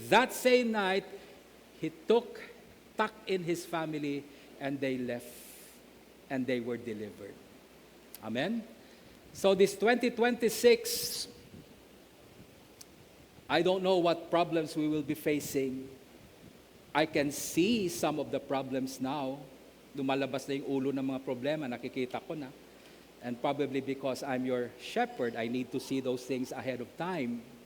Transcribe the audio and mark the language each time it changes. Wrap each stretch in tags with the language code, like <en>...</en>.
<en>That same night, he tucked in his family and they left and they were delivered. Amen? So this 2026, I don't know what problems we will be facing. I can see some of the problems now.</en> <tl>Lumalabas na yung ulo ng mga problema, nakikita ko na.</tl> <en>And probably because I'm your shepherd, I need to see those things ahead of time.</en>